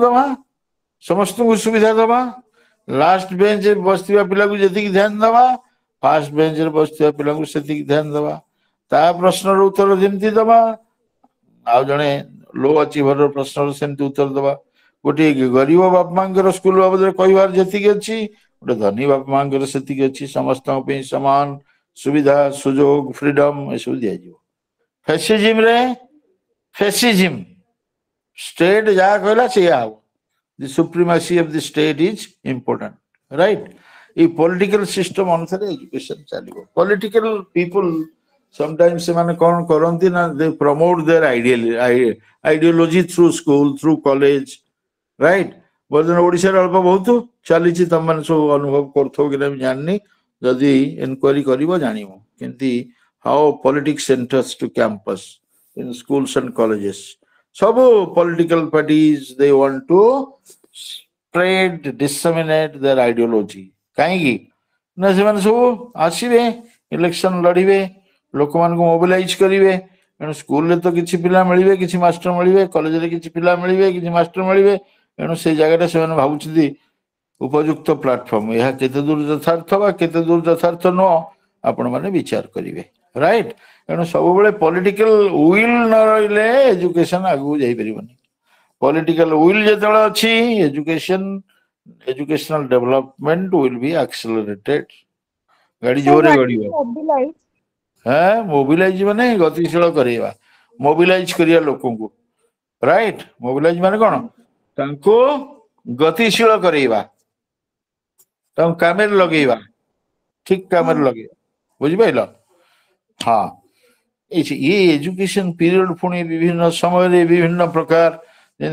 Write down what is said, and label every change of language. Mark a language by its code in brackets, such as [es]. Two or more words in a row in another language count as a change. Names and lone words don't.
[or] ଦବା ସମସ୍ତଙ୍କୁ ସୁବିଧା ଦବା [en] last benchରେ [or] ବସିଥିବା ପିଲାକୁ ଯେତିକି ଧ୍ୟାନ ଦବା [en] first benchରେ [or] ବସିଥିବା ପିଲାଙ୍କୁ ସେତିକି ଧ୍ୟାନ ଦବା ତା ପ୍ରଶ୍ନର ଉତ୍ତର ଯେମିତି ଦବା ଆଉ ଜଣେ [en] low achiever [or] ପ୍ରଶ୍ନର ସେମିତି ଉତ୍ତର ଦବା ଗୋଟିଏ ଗରିବ ବାପା ମାଙ୍କର ସ୍କୁଲ ବାବଦରେ କହିବାର ଯେତିକି ଅଛି ଗୋଟେ ଧନୀ ବାପା ମାଙ୍କର ସେତିକି ଅଛି ସମସ୍ତଙ୍କ ପାଇଁ ସମାନ ସୁବିଧା ସୁଯୋଗ ଫ୍ରିଡମ ଏସବୁ ଦିଆଯିବ ଫ୍ୟାସିଜିମରେ [en] fascism state [or] ଯାହା କହିଲା ସେଇଆ ହବ [en] the supremacy of the state is important right a political system [or] ଅନୁସାରେ education ଚାଲିବ [en] political people sometimes [or] ସେମାନେ କଣ କରନ୍ତି ନା [en] they promote their ideology through school through college right [or] ବର୍ତ୍ତମାନ ଓଡ଼ିଶାରେ ଅଳ୍ପ ବହୁତ ଚାଲିଛି ତମମାନେ ସବୁ ଅନୁଭବ କରୁଥିବ କି ନା ମୁଁ ଜାଣିନି ଯଦି ଏନକ୍ୱାରି କରିବ ଜାଣିବ କେମିତି [en] how politics enters to campus in schools and colleges ସବୁ political parties they want to spread disseminate their ideology [or] କାହିଁକି ନା ସେମାନେ ସବୁ ଆସିବେ ଇଲେକ୍ସନ ଲଢିବେ ଲୋକମାନଙ୍କୁ ମୋବିଲାଇଜ କରିବେ ଏଣୁ ସ୍କୁଲରେ ତ କିଛି ପିଲା ମିଳିବେ କିଛି ମାଷ୍ଟର ମିଳିବେ କଲେଜରେ କିଛି ପିଲା ମିଳିବେ କିଛି ମାଷ୍ଟର ମିଳିବେ ଏଣୁ ସେଇ ଜାଗାଟା ସେମାନେ ଭାବୁଛନ୍ତି ଉପଯୁକ୍ତ ପ୍ଲାଟଫର୍ମ ଏହା କେତେ ଦୂର ଯଥାର୍ଥ ବା କେତେ ଦୂର ଯଥାର୍ଥ ନୁହଁ ଆପଣମାନେ ବିଚାର କରିବେ ରାଇଟ ଏଣୁ ସବୁବେଳେ [en] political will [or] ନ ରହିଲେ ଏଜୁକେସନ ଆଗକୁ ଯାଇପାରିବନି [en] political will [or] ଯେତେବେଳେ ଅଛି [en] educational development will be accelerated [or] ଗାଡି [en] Sir, [or] ଜୋରରେ [en] what is [or] ଗଡିବ [en] mobilize? [or] ହଁ ମୋବିଲାଇଜ ମାନେ ଗତିଶୀଳ କରିବା ମୋବିଲାଇଜ କରିବା ଲୋକଙ୍କୁ ରାଇଟ ମୋବିଲାଇଜ ମାନେ କଣ ତାଙ୍କୁ ଗତିଶୀଳ କରିବା ତାଙ୍କୁ କାମରେ ଲଗେଇବା ଠିକ କାମରେ ଲଗେଇବା ବୁଝିପାରିଲ ହଁ ଇଏ [en] education period [or] ପୁଣି ବିଭିନ୍ନ ସମୟରେ ବିଭିନ୍ନ ପ୍ରକାର ଯେମିତି